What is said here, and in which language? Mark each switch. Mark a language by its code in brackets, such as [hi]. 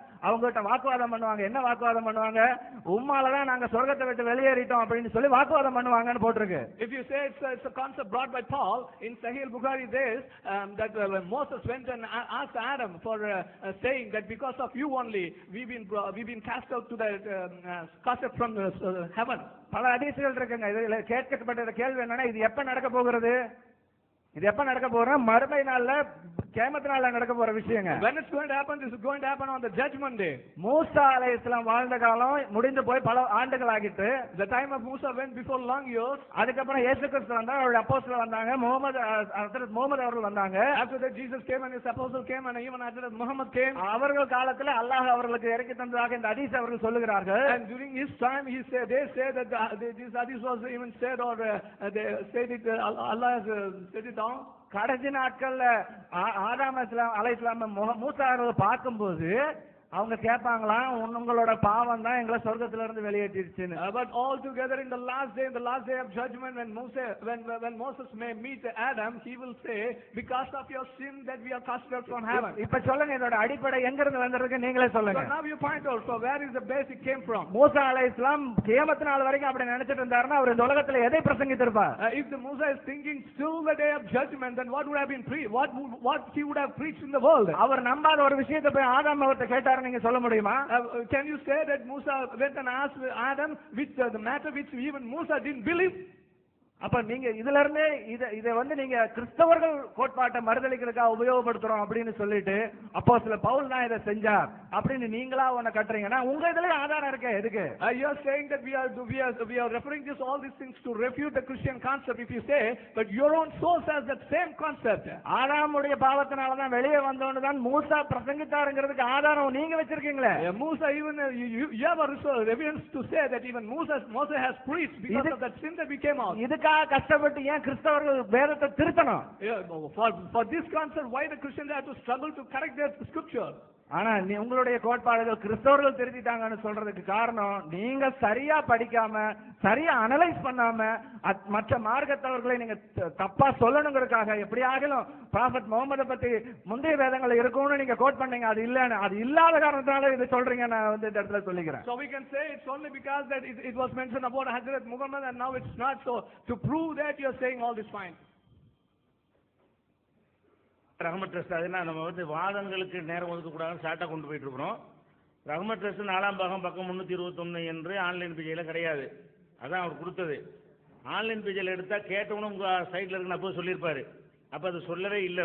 [ta] அவங்ககிட்ட வாக்குவாதம் பண்ணுவாங்க. என்ன வாக்குவாதம் பண்ணுவாங்க? உம்மாலதான் நாங்க சொர்க்கத்தை விட்டு வெளியேறிட்டோம் அப்படின்னு சொல்லி வாக்குவாதம் பண்ணுவாங்கன்னு போட்டிருக்கு. [en] If you say it's a concept brought by Paul in Sahih Bukhari says that when Moses went and asked Adam for saying that because of you only we've been cast out to the cast out from heaven. [ta] பல ஹதீஸ்கள் இருக்குங்க. இதுல கேட்கப்பட்ட கேள்வி என்னன்னா இது எப்ப நடக்க போகிறது? இது எப்ப நடக்க போறோம்? மறுமை நாள்ல கியாமத் நாள்ல நடக்க போற விஷயங்க. [en] When it's going to happen, this is going to happen on the judgment day. [ta] மூசா அலைஹிஸ்ஸலாம் வாழ்ந்த காலம் முடிந்து போய் பல ஆண்டுகள் ஆகிட்டு. [en] The time of Musa went before long years. [ta] அதுக்கப்புறம் இயேசு கிறிஸ்து வந்தார், அவருடைய அப்போஸ்தலர் வந்தாங்க, முஹம்மது அவர்கள் வந்தாங்க. [en] After that Jesus came and his apostle came and even after that Muhammad came. [ta] அவர்கள் காலத்துல அல்லாஹ் அவர்களுக்கு இறக்கி தந்ததாக இந்த ஹதீஸ் அவர்கள் சொல்லுகிறார்கள். [en] And during his time they say that this hadith was even said or they said it Allah has said it down. [ta] கடைசி நாட்கள்ல ஆதாம் அலைஹிஸ்ஸலாம் மூசா அவர்களை பார்க்கும்போது அவங்க கேட்பாங்களாம், உங்களோட பாவம் தான் எங்களை சொர்க்கத்துல இருந்து வெளியேற்றிடுச்சுன்னு. [en] But all together in the last day of judgment when Moses may meet Adam he will say because of your sin that we are cast out from heaven. [ta] இப்ப சொல்லுங்க இதோட அடிப்படை எங்க இருந்து வந்திருக்கு நீங்களே சொல்லுங்க. [en] So now you point out so where is the basic came from? [ta] மூசா அலைஹிஸ்ஸலாம் கியாமத் நாள் வரைக்கும் அப்படி நினைச்சிட்டு இருந்தாருன்னா அவர் இந்த உலகத்துல எதை பிரசங்கித்திருப்பார்? [en] If the Musa is thinking still the day of judgment then what would have been what he would have preached in the world? [ta] அவர் நம்பாத ஒரு விஷயத்தை போய் ஆதாம் அவர்கிட்ட கேட்டார், நீங்க சொல்ல முடியுமா? [en] Can you say that Musa went and asked Adam which the matter which even Musa didn't believe? [ta] அப்ப நீங்க இதுல இருந்து இதை வந்து நீங்க கிறிஸ்தவர்கள் கோட்பாட்டை மறுதலிக்கிறதுக்காக உபயோகப்படுத்துறோம் அப்படின்னு சொல்லிட்டு அப்போஸ்தலர் பவுல் தான் இதை செஞ்சார் அப்படின்னு நீங்களா ஒண்ணு கட்டுறீங்கன்னா உங்க இதுல ஆதாரம் இருக்கு. எதுக்கு? [en] You are saying that we are referring to all these things to refute the Christian concept. If you say but your own source has that same concept. [ta] ஆதாமுடைய பாவத்தினால தான் வெளியே வந்தோன்னு தான் மூசா பிரசங்கித்தாருங்கிறதுக்கு ஆதாரம் நீங்க வச்சிருக்கீங்களே. [en] Musa even you have a evidence to say that even Moses has preached because of that sin that we came out. [ta] கஷ்டப்பட்டு ஏன் கிறிஸ்தவர்கள் வேதத்தை திருத்தணும்? [en] For this concept why the Christians have to struggle to correct their scripture? [ta] ஆனா உங்களுடைய கோட்பாடுகள் கிறிஸ்தவர்கள் திருத்திட்டாங்கன்னு சொல்றதுக்கு காரணம் நீங்க சரியா படிக்காம சரியா அனலைஸ் பண்ணாம மற்ற மார்க்கத்தவர்களை நீங்க தப்பா சொல்லணுங்கிறதுக்காக எப்படியாகிலும் ப்ராஃபட் முகமதை பத்தி முந்தைய வேதங்கள் இருக்கும்னு நீங்க கோட் பண்ணீங்க. அது இல்லாத காரணத்தால இதை சொல்றீங்க. நான் வந்து இந்த இடத்துல சொல்லிக்கிறேன். [en] So we can say it's only because that it was mentioned about Hazrat Muhammad and now it's not so to prove that you are saying all this fine. [ta] Rahmat trust அதுனா நம்ம வந்து வாதங்களுக்கு நேரம் ஒதுக்கக்கூடாதுன்னு ஷார்ட்டாக கொண்டு போயிட்டு இருக்கிறோம். ரஹ்மத் ட்ரஸ்ட் 4ஆம் பாகம் பக்கம் 321 என்று ஆன்லைன் பேஜில் கிடையாது. அதான் அவர் கொடுத்தது. ஆன்லைன் பேஜில் எடுத்தால் கேட்டவனும் உங்கள் சைட்டில் இருக்குன்னு அப்போ சொல்லியிருப்பார். அப்போ அது சொல்லவே இல்லை.